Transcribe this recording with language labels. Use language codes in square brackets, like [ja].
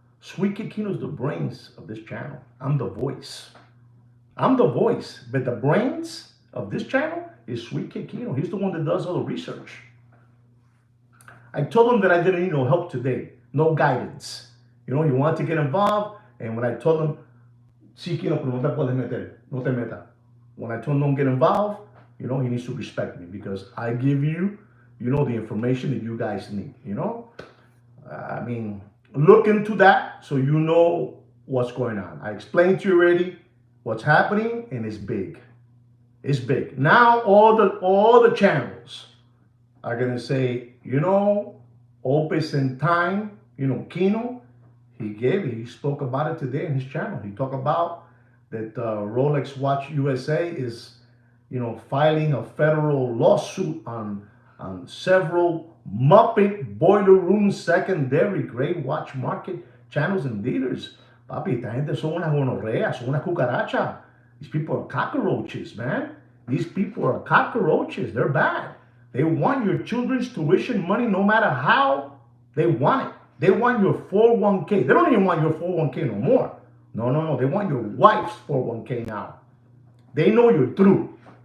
[en] Sweet Kid Kino is the brains of this channel. I'm the voice. I'm the voice. But the brains of this channel is Sweet Kid Kino. He's the one that does all the research. I told him that I didn't need no help today. No guidance. You know, he wanted to get involved. And when I told him, [es] sí, Kino, pero no te puedes meter, no te metas. [en] When I told him don't get involved, you know, he needs to respect me because I give you, you know, the information that you guys need, you know? I mean, look into that so you know what's going on. I explained to you already what's happening, and it's big. It's big. Now all the channels are gonna say, you know, Opus in time, you know, Kino, he spoke about it today in his channel. He talked about that Rolex Watch USA is, you know, filing a federal lawsuit on several Muppet boiler room secondary grade watch market channels and dealers. [es] Papi, esta gente son unas gonorreas, son unas cucarachas. [en] These people are cockroaches, man. These people are cockroaches. They're bad. They want your children's tuition money no matter how they want it. They want your 401k. They don't even want your 401k no more. No. They want your wife's 401k now. They know you're through.